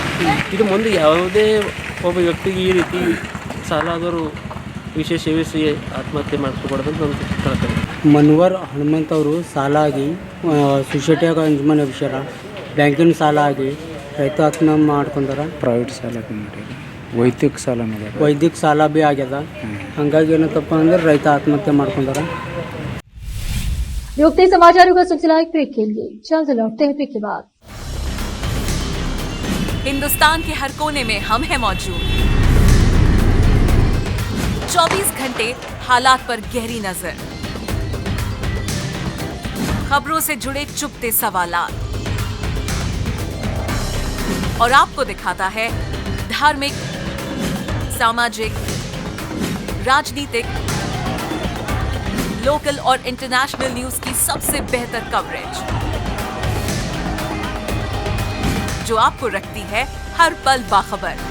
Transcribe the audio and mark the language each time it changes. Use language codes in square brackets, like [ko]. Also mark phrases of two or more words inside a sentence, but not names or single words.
[kn] ಇದು ಮುಂದೆ ಯಾವುದೇ ಒಬ್ಬ ವ್ಯಕ್ತಿಗೆ ಈ ರೀತಿ ಸಾಲ ಆದರೂ ವಿಶೇಷ ಸೇವಿಸಿ ಆತ್ಮಹತ್ಯೆ ಮಾಡ್ಕೋಬಾರ್ದು ಅಂತ ನಾನು ಹೇಳ್ತೇನೆ. ಮನ್ವರ್ ಹನುಮಂತ್ ಅವರು ಸಾಲ ಆಗಿ ಸೊಸೈಟಿಯಾಗ ಅಂಜುಮನ್ ವಿಷಯ ಬ್ಯಾಂಕಿನ ಸಾಲ ಆಗಿ ರೈತ ಆತ್ಮಹತ್ಯೆ ಮಾಡ್ಕೊಂಡಾರ. ಪ್ರೈವೇಟ್ ಸಾಲ ಮಾಡಿ ವೈದ್ಯಕ ಸಾಲ ಭೀ ಆಗ್ಯದ. ಹಂಗಾಗಿ ಏನತ್ತಪ್ಪ ಅಂದ್ರೆ ರೈತ ಆತ್ಮಹತ್ಯೆ ಮಾಡ್ಕೊಂಡಾರ. [hi] देखते समाचारों का सिलसिला एक ब्रेक के लिए। जल्द लौटते हैं ब्रेक के बाद। हिंदुस्तान के हर कोने में हम हैं मौजूद। 24 घंटे हालात पर गहरी नजर, खबरों से जुड़े चुपते सवालात और आपको दिखाता है धार्मिक, सामाजिक, राजनीतिक, लोकल और [en] international news [hi] की सबसे बेहतर कवरेज, जो आपको रखती है हर पल बाखबर।